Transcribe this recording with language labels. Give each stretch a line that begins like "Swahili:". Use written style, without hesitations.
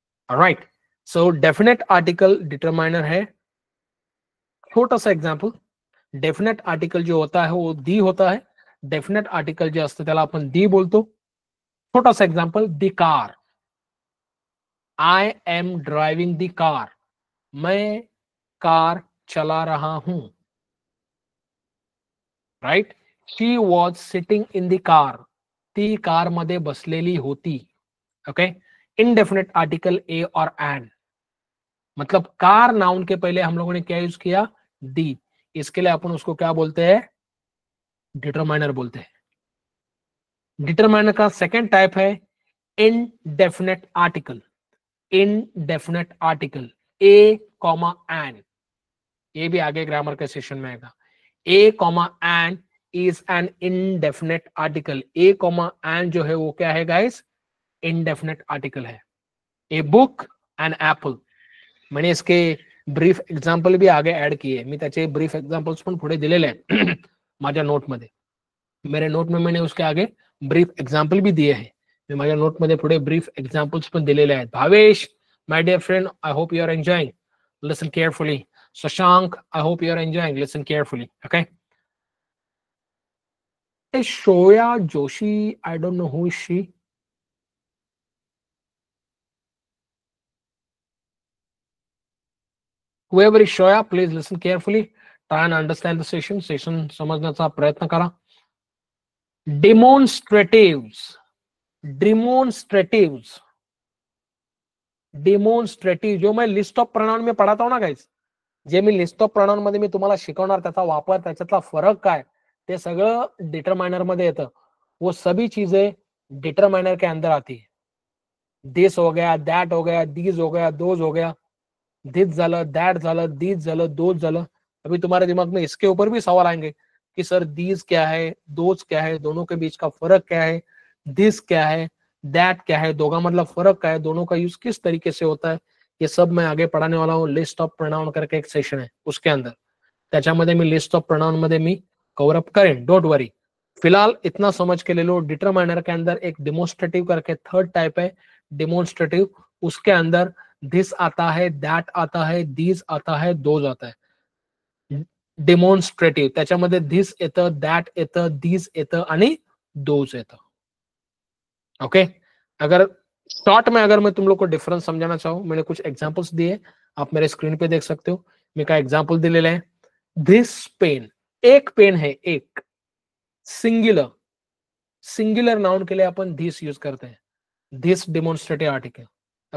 Hindi: Alright, सो
Marathi: definite article determiner है। छोटा सा एग्जांपल, डेफिनेट आर्टिकल जो होता है वो दी होता है, डेफिनेट आर्टिकल जो असतं त्याला आपण दी बोलतो।
Hindi: छोटा सा example, the car,
English: I am driving the car,
Hindi: मैं कार चला रहा हूं।
English: right, she was sitting in the car,
Marathi: ती कार मध्ये बसलेली होती।
Hindi: ओके, इनडेफिनेट आर्टिकल ए और एन, मतलब कार नाउन के पहले हम लोगों ने क्या यूज किया, दी, इसके लिए अपन उसको क्या बोलते हैं, डिटरमाइनर बोलते हैं। डिटरमाइनर का सेकंड टाइप है indefinite article. Indefinite article a comma N, ये भी आगे ग्रामर के सेशन में आएगा।
English: A comma an is an indefinite article.
Hindi: A comma N जो है वो क्या है गाइस, इनडेफिनेट आर्टिकल है। ए बुक एंड एप्पल, मैंने इसके ब्रीफ एग्जांपल भी आगे ऐड किए,
Marathi: मी त्याचे ब्रीफ एग्जांपल्स पण पुढे दिलेले आहेत माझ्या नोट मध्ये।
Hindi: मेरे नोट में मैंने उसके आगे ब्रीफ एग्जांपल भी दिए हैं,
Marathi: मैं माझ्या नोट मध्ये पुढे ब्रीफ एग्जांपल्स पण दिलेले आहेत।
English: Bhavesh, my dear friend, I hope you are enjoying, listen carefully. Shashank, I hope you are enjoying, listen carefully, okay? Is Shoya Joshi, I don't know who is she. Whoever is Shoya, please listen carefully, try and understand the session
Marathi: समजण्याचा प्रयत्न करा। Demonstratives, demonstratives, demonstrative
Hindi: जो मैं list of pronoun में पढ़ाता हूं ना guys,
Marathi: जे मी list of pronoun मध्ये मी तुम्हाला शिकवणार, त्याचा वापर, त्याच्यातला फरक काय, ते सगळं डिटरमाइनर मध्ये येतं।
Hindi: वो सभी चीजें डिटरमाइनर के अंदर आती है। दिस हो गया, दैट हो गया, दीज हो गया, दोज हो गया,
Marathi: दिस झालं, दैट झालं, दीज झालं, दोज झालं।
Hindi: अभी तुम्हारे दिमाग में इसके ऊपर भी सवाल आएंगे कि सर दीज क्या है, दोज क्या है, दोनों के बीच का फर्क क्या है, दिस क्या है, दैट क्या है, दोगा मतलब फर्क क्या है, दोनों का यूज किस तरीके से होता है, ये सब मैं आगे पढ़ाने वाला हूँ। लिस्ट ऑफ प्रोनाउन करके एक सेशन है, उसके अंदर
Marathi: त्याच्यामध्ये मी लिस्ट ऑफ प्रोनाउन मध्ये मी
Hindi: कवर अप करें, डोंट वरी। फिलहाल इतना समझ के ले लो, डिटरमाइनर के अंदर एक डिमोन्स्ट्रेटिव करके थर्ड टाइप है, डिमोन्स्ट्रेटिव। उसके अंदर दिस आता है, दैट आता है, दीज आता है, दोज आता है।
Marathi: डिमोन्स्ट्रेटिव त्याच्यामध्ये दिस येतं, दैट येतं, दीज येतं आणि दोज येतं।
Hindi: ओके, अगर शॉर्ट में अगर मैं तुम लोग को डिफरेंस समझाना चाहूँ, मैंने कुछ एग्जांपल्स दिए, आप मेरे स्क्रीन पे देख सकते हो। मैं का एग्जांपल दिलेला है, दिस पेन, एक पेन है, एक सिंगुलर, सिंगुलर नाउन के लिए अपन दिस यूज करते हैं, दिस डिमोन्स्ट्रेटिव आर्टिकल।